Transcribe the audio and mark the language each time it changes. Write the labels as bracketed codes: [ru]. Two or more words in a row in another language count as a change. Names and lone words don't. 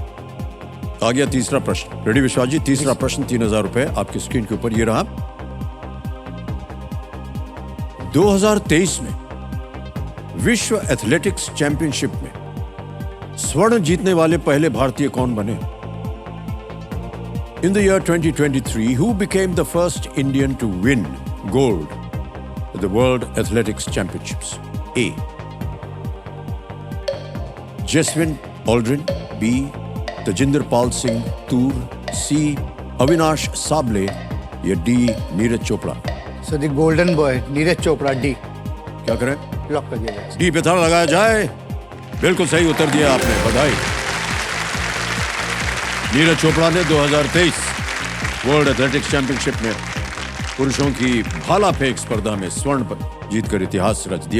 [hi] आ गया तीसरा प्रश्न। रेडी विश्वास जी? तीसरा प्रश्न 3000 रुपए आपकी स्क्रीन के ऊपर ये रहा। 2023 में विश्व एथलेटिक्स चैंपियनशिप में स्वर्ण जीतने वाले पहले भारतीय कौन बने? [en] In the year 2023, who became the first Indian to win gold at the World Athletics Championships? A. Jaswin Aldrin, B. Tajinder Pal Singh Toor, C. [hi] Avinash Sable या D. नीरज चोपड़ा? [en] sir the golden boy नीरज चोपड़ा, डी। [hi] क्या करें? लॉक कर दिया जाए। डी पे ताला लगाया जाए। बिल्कुल सही उत्तर दिया आपने, बधाई। नीरज चोपड़ा ने 2023 वर्ल्ड एथलेटिक्स चैंपियनशिप में पुरुषों की भाला फेंक स्पर्धा में स्वर्ण पदक जीतकर इतिहास रच दिया।